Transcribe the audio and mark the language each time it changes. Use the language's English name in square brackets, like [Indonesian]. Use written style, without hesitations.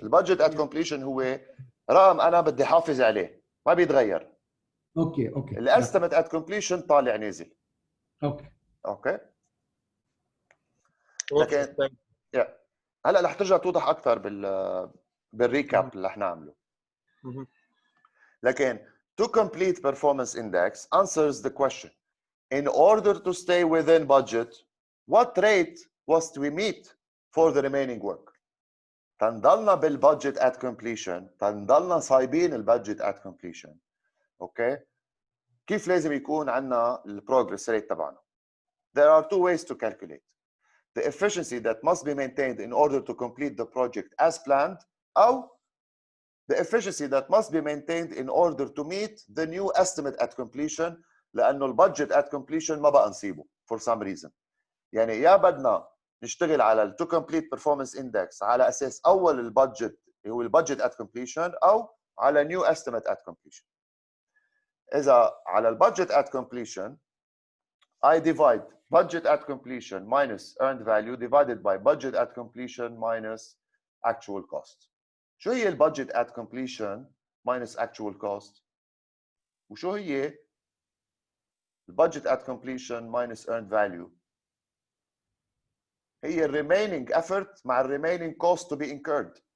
[Arabic] البادجت ات كومبليشن هو رقم انا بدي حافظ عليه ما بيتغير. اوكي الاستيميت ات كومبليشن طالع نازل. اوكي لكن هلا رح ترجع توضح اكثر بالريكاب اللي رح نعمله. لكن [English] to complete performance index answers the question in order to stay within budget what rate was to we meet for the remaining work. [Arabic] تنضلنا بالبادجت at completion، تنضلنا صايبين البادجت at completion. اوكي كيف لازم يكون عندنا البروجرس ريت تبعنا؟ [English] There are two ways to calculate the efficiency that must be maintained in order to complete the project as planned [Arabic] أو [English] the efficiency that must be maintained in order to meet the new estimate at completion [Arabic] لأنه البادجت [English] at completion [Arabic] ما بقى نصيبه [English] for some reason. [Arabic] يعني يا بدنا نشتغل على ال [English] to complete performance index [Arabic] على أساس أول البادجت هو البادجت at completion أو على [English] new estimate at completion. [Arabic] إذا على البادجت [English] at completion I divide budget at completion minus earned value divided by budget at completion minus actual cost. [Arabic] شو هي البادجت [English] at completion minus actual cost؟ [Arabic] وشو هي البادجت [English] at completion minus earned value؟ [Arabic] هي [English] remaining effort [Arabic] مع [English] remaining cost to be incurred.